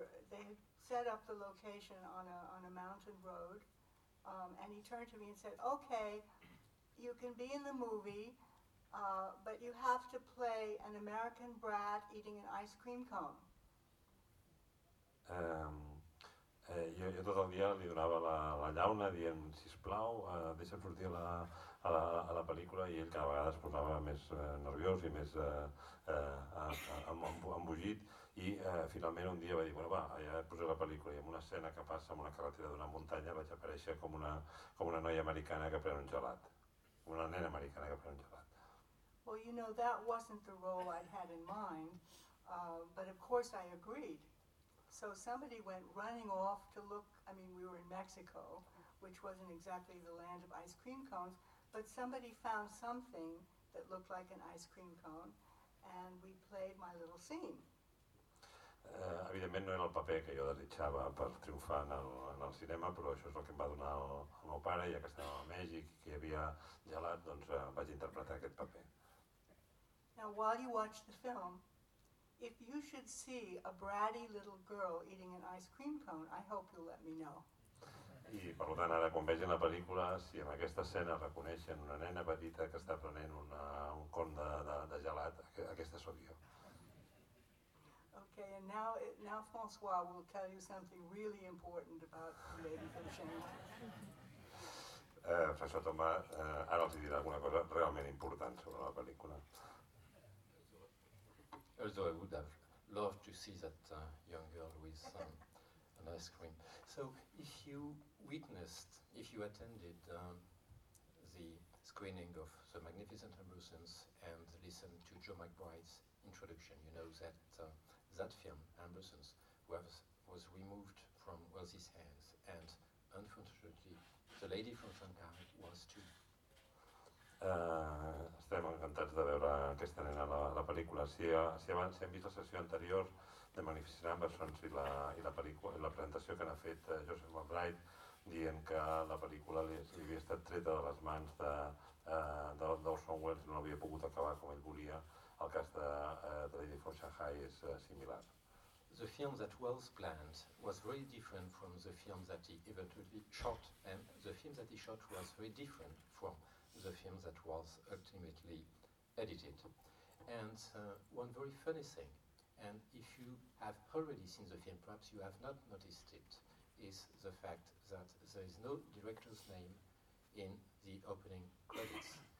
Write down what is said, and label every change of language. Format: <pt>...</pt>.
<en>They had set up the location on a mountain road, and he turned to me and said, okay, you can be in the movie, but you have to play an American brat eating an ice cream cone.</en> <ca>Jo tot el dia li donava la llauna dient, sisplau, deixa'm sortir a la pel·lícula, i ell cada vegada es posava més nerviós i més embogit, i finalment un dia va dir, bueno, va, ja poso la pel·lícula, i en una escena que passa en una carretera d'una muntanya vaig aparèixer com una noia americana que pren un gelat, una nena americana que pren un gelat.</ca> <en>Well, you know, that wasn't the role I had in mind, but of course I agreed. So somebody went running off to look, I mean, we were in Mexico, which wasn't exactly the land of ice cream cones, but somebody found something that looked like an ice cream cone, and we played my little scene.</en> <ca>Evidentment no era el paper que jo desitjava per triomfar en el cinema, però això és el que em va donar el meu pare, ja que estava a Mèxic, que hi havia gelat, doncs vaig interpretar aquest paper.</ca> <en>Now, while you watch the film, if you should see a bratty little girl eating an ice cream cone, I hope you'll let me know.</en> <ca>I per tant, ara quan vegin la pel·lícula, si en aquesta escena reconeixen una nena petita que està prenent un con de gelat, aquesta sóc jo.</ca> <en>Okay, and now François will tell you something really important about the lady from Shanghai.</en> <ca>François Thomas, ara els dirà alguna cosa realment important sobre la pel·lícula.</ca> <en>Although I would have loved to see that young girl with an ice cream. So if you attended the screening of The Magnificent Ambrosians and listened to Joe McBride's introduction, you know that that film, Ambrosians, was removed from Wells's hands, and unfortunately, the lady from Shanghai was too.</en> <ca>Estem encantats de veure aquesta nena la pel·lícula. Si abans hem vist la sessió anterior de Magnificent Ambersons i la presentació que n'ha fet Joseph McBride dient que la pel·lícula li havia estat treta de les mans d'Orson Welles, no l'havia pogut acabar com ell volia, el cas de The Lady from Shanghai és similar.</ca> <en>The film that Welles planned was very different from the film that he eventually shot, and the film that he shot was very different from the film that was ultimately edited. And one very funny thing, and if you have already seen the film, perhaps you have not noticed it, is the fact that there is no director's name in the opening credits.</en>